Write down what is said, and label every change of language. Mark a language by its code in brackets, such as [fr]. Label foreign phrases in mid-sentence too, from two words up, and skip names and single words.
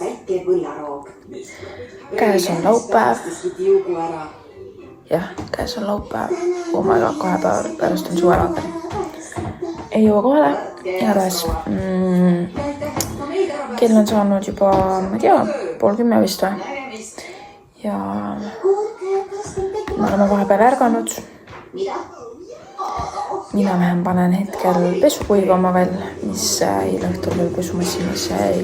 [et] Käes on laupäev. Jah, käes on laupäev. [en] Oh my god, [et] 2 päeva pärast on suvelaager. Ei jõua kohale. Igatahes kell on saanud juba, ma ei tea, 9:30 vist või. Ja me oleme vahepeal ärganud. Mina vähem panen hetkel pesu kuivama veel, mis eile õhtul veel pesumassinas jäi.